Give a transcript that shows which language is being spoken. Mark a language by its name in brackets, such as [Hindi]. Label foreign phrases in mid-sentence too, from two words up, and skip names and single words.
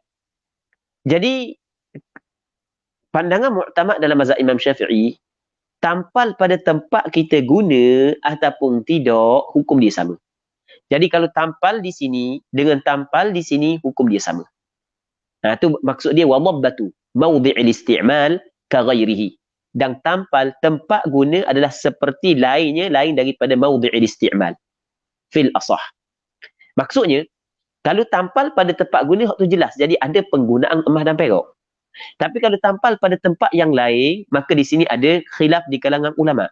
[Malay] Jadi, pandangan mu'tamad dalam mazhab Imam Syafi'i, tampal pada tempat kita guna ataupun tidak, hukum dia sama. Jadi kalau tampal di sini dengan tampal di sini, hukum dia sama. Itu maksud dia [Arabic] وضبة موضع الاستعمال كغيره. [Malay] Dan tampal tempat guna adalah seperti lain daripada [Arabic] موضع الاستعمال في الأصح. [Malay] Maksudnya kalau tampal pada tempat guna tu jelas, jadi ada penggunaan emas dan perak. Tapi kalau tampal pada tempat yang lain, maka di sini ada khilaf di kalangan ulama.